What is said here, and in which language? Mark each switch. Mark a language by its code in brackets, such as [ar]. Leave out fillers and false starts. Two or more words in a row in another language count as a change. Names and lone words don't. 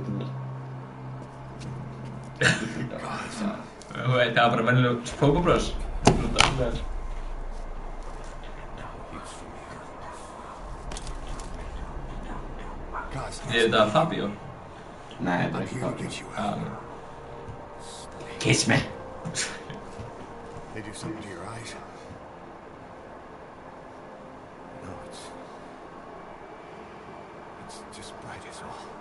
[is] Þú veit, það var bara vennileg [en] soap operas. [is] Er þetta Fabio? Nei, þetta er ekki það. [en] Kiss me. They do something to your eyes. No, it's just bright as all.